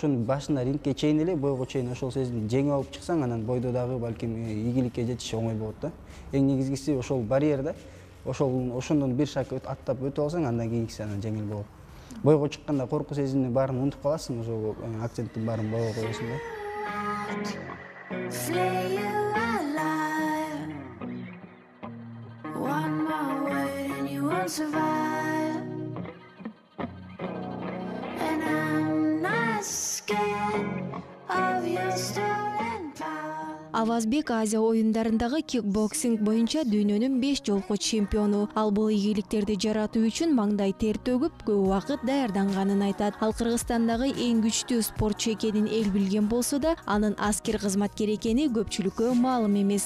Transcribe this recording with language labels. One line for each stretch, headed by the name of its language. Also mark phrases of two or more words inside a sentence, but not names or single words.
Kyrgyz: Ошонун башында рингке чейин эле, бойго чейин ошол сезимди жеңип алып чыксаң, анан бойдо дагы балким ийгиликке жетиш оңой болот да. Эң негизгиси ошол барьер да. Ошондон бир шаг аттап өтүп алсаң, андан кийинкиси анан жеңил болот. Бойго чыкканда коркуу сезимдин баарын унутуп каласың, ошол акценттин баарын бойго коесуң да.
English: Flay you alive. One more word and you won't survive. And I'm not scared of your stolen power.
Kyrgyz: Авазбек Азия оюндарындагы кикбоксинг боюнча дүйнөнүн 5 жолку чемпиону. Ал бул ийгиликтерди жаратуу үчүн маңдай тер төгүп, көп убакыт даярданганын айтат. Ал Кыргызстандагы эң күчтүү спортчу экенин эл билген болсо да, анын аскер кызматкер экени көпчүлүккө маалым эмес.